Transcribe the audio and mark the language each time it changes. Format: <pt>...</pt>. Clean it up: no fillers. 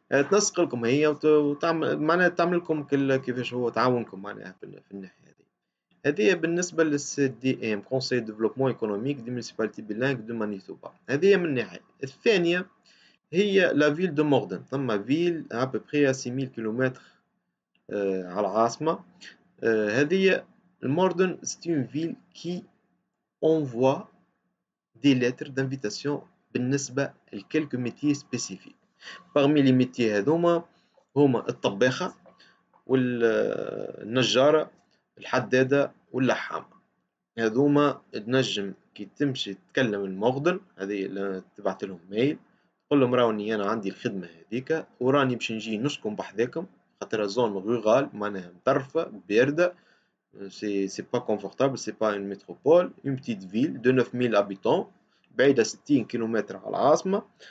<ar>تنسق لكم هي وتعمل معناها تعمل لكم كل كيفاش هو تعاونكم معناها في الناحيه هذه. هذه بالنسبه للسي دي ام كونساي ديفلوبمون ايكونوميك دي مونسيباليتي بيلانغ دو مانيتوبا. هذه من ناحيه. الثانيه هي لا فيل دو موردن، ثم فيل à peu près à 6000 كيلومتر على العاصمه. هذه الموردن</ar> <fr>c'est une ville qui envoie des lettres d'invitation</fr> <ar>بالنسبة لكلكو ميتيي سبيسيفيك.</ar> <fr>parmi les métiers</fr> <ar>هذوما هما الطباخة والنجارة الحدادة واللحامة. هذوما تنجم كي تمشي تكلم الموردن هذه تبعت لهم ميل تقول لهم راني أنا عندي الخدمة هذيك وراني باش نجي نسكن بحذاكم، خاطر زون روغال معناها مطرفة باردة،</ar> <fr>c'est pas confortable, c'est pas une métropole, une petite ville de 9000 habitants</fr> <ar>بعيدة 60 كيلومتر على العاصمة.</ar>